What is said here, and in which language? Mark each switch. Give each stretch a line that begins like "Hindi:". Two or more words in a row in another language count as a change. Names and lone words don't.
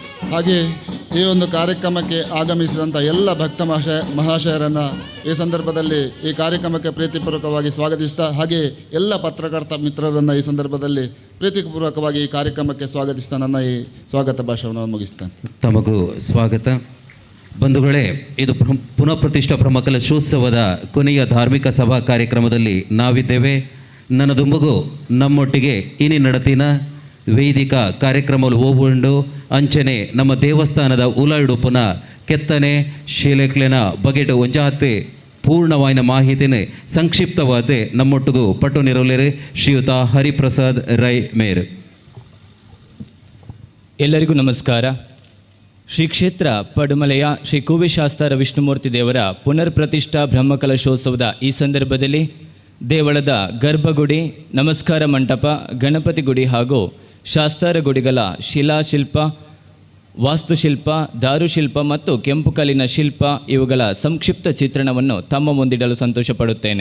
Kannada: ಹಾಗೆ ಈ ಒಂದು ಕಾರ್ಯಕ್ರಮಕ್ಕೆ ಆಗಮಿಸಿದಂಥ ಎಲ್ಲ ಭಕ್ತ ಮಹಾಶಯರನ್ನು ಈ ಸಂದರ್ಭದಲ್ಲಿ ಈ ಕಾರ್ಯಕ್ರಮಕ್ಕೆ ಪ್ರೀತಿಪೂರ್ವಕವಾಗಿ ಸ್ವಾಗತಿಸ್ತಾ, ಹಾಗೆ ಎಲ್ಲ ಪತ್ರಕರ್ತ ಮಿತ್ರರನ್ನು ಈ ಸಂದರ್ಭದಲ್ಲಿ ಪ್ರೀತಿಪೂರ್ವಕವಾಗಿ ಈ ಕಾರ್ಯಕ್ರಮಕ್ಕೆ ಸ್ವಾಗತಿಸ್ತಾ ನನ್ನ ಈ ಸ್ವಾಗತ ಭಾಷಣವನ್ನು ಮುಗಿಸ್ತೇನೆ. ತಮಗೂ ಸ್ವಾಗತ. ಬಂಧುಗಳೇ, ಇದು ಪುನಃ ಪ್ರತಿಷ್ಠಾ ಮಕಲಶೋತ್ಸವದ ಕೊನೆಯ ಧಾರ್ಮಿಕ ಸಭಾ ಕಾರ್ಯಕ್ರಮದಲ್ಲಿ ನಾವಿದ್ದೇವೆ.
Tulu: ನನ್ನದು ಮಗು ನಮ್ಮೊಟ್ಟಿಗೆ ಇನಿ ನಡತಿನ ವೇದಿಕ ಕಾರ್ಯಕ್ರಮಗಳು ಹೋಗುಂಡು ಅಂಚನೆ ನಮ್ಮ ದೇವಸ್ಥಾನದ ಉಲಾಡುಪುನ ಕೆತ್ತನೆ ಶಿಲೆಕ್ಲೆನ ಬಗೆಟ್ ಒಂಜಾತೆ ಪೂರ್ಣವಾಯಿನ ಮಾಹಿತಿನ ಸಂಕ್ಷಿಪ್ತವಾದ ನಮ್ಮೊಟ್ಟಿಗೂ ಪಟ್ಟು ನಿರವಲೇರು ಶ್ರೀಯುತ ಹರಿಪ್ರಸಾದ್ ರೈ ಮೇರ್.
Kannada: ಎಲ್ಲರಿಗೂ ನಮಸ್ಕಾರ. ಶ್ರೀ ಕ್ಷೇತ್ರ ಪಡುಮಲೆಯ ಶ್ರೀ ಕೂವೆಶಾಸ್ತಾರ ವಿಷ್ಣುಮೂರ್ತಿ ದೇವರ ಪುನರ್ ಪ್ರತಿಷ್ಠಾ ಬ್ರಹ್ಮಕಲಶೋತ್ಸವದ ಈ ಸಂದರ್ಭದಲ್ಲಿ ದೇವಳದ ಗರ್ಭಗುಡಿ, ನಮಸ್ಕಾರ ಮಂಟಪ, ಗಣಪತಿ ಗುಡಿ ಹಾಗೂ ಶಾಸ್ತಾರ ಗುಡಿಗಳ ಶಿಲಾಶಿಲ್ಪ, ವಾಸ್ತುಶಿಲ್ಪ, ದಾರುಶಿಲ್ಪ ಮತ್ತು ಕೆಂಪು ಕಲ್ಲಿನ ಶಿಲ್ಪ ಇವುಗಳ ಸಂಕ್ಷಿಪ್ತ ಚಿತ್ರಣವನ್ನು ತಮ್ಮ ಮುಂದಿಡಲು ಸಂತೋಷಪಡುತ್ತೇನೆ.